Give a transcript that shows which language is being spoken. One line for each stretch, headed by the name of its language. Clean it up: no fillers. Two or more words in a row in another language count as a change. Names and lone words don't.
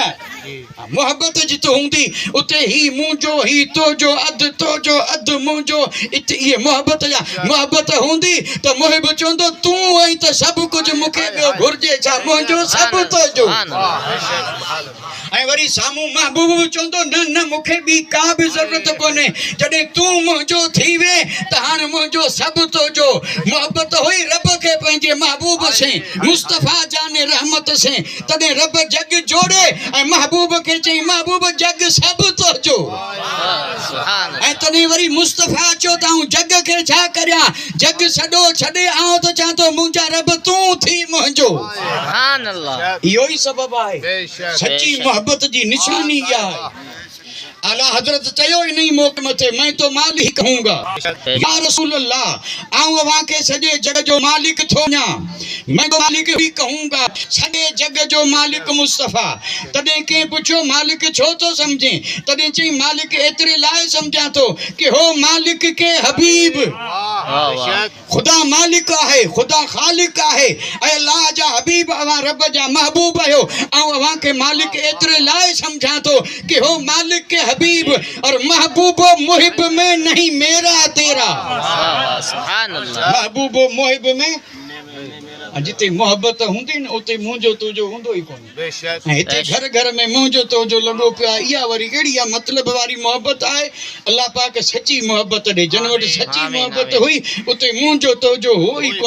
Sindhi: मुहबत जिते हूंदी उते ही मुंहिंजो ही तुंहिंजो अधु तुंहिंजो अधु मुंहिंजो इते इहे मुहबत जा मुहबत हूंदी त मुहिब चवंदो तूं ऐं त सभु कुझु मूंखे ॿियो घुर्जे छा, मुंहिंजो सभु तुंहिंजो। ऐं वरी साम्हूं महबूब बि चवंदो न न मूंखे ॿी का बि ज़रूरत कोन्हे। जॾहिं तूं मुंहिंजो थी वे त हाणे मुंहिंजो सभु तुंहिंजो। मुहबत हुई रब खे पंहिंजे महबूब से
Urdu: मुस्तफ़ा जाने रहमत से,
Sindhi: तॾहिं रब जग जोड़े ऐं महबूब खे चई महबूब जग सभु तुंहिंजो। ऐं तॾहिं वरी मुस्तफ़ा चयो त आऊं जग खे छा करियां, जग सॼो छॾे आऊं त चवां थो मुंहिंजा रब तूं थी मुंहिंजो। इहो ई सबबु आहे, सची मोहब्बत जी निशानी इहा आहे। आला हज़रत चयो इन ई मौक़े मथे
Urdu: मैं तो मालिक कहूंगा या रसूल अल्लाह,
Sindhi: आऊं अवां खे सॼे जग जो मालिक थो ञां,
Urdu: मैं तो मालिक ही कहूंगा,
Sindhi: सॼे जग जो मालिक मुस्तफ़ा। तॾहिं कंहिं पुछियो मालिक छो थो सम्झे, तॾहिं चई मालिक एतिरे लाइ सम्झां थो कि हो
Urdu: मालिक के हबीब
Sindhi: ख़ुदा मालिक आहे, ख़ुदा ख़ालिक आहे, ऐं अल्लाह जा हबीब अवां रब जा महबूब आहियो। ऐं अवां खे मालिक एतिरे लाइ सम्झां थो कि हो
Urdu: मालिक के हबीब और महबूब मुहिब में नहीं मेरा तेरा।
Sindhi: महबूब मुहिब में जिते मोहब्बत हूंदी न उते मुंहिंजो तुंहिंजो हूंदो ई कोन्हे। ऐं हिते घर घर में मुंहिंजो तुंहिंजो लॻो पियो आहे। इहा वरी कहिड़ी आहे मतिलब वारी मोहब्बत आहे। अल्लाह पाक सची मोहब्बत ॾे, जिन वटि सची मोहब्बत हुई उते मुंहिंजो तुंहिंजो हो ई कोन।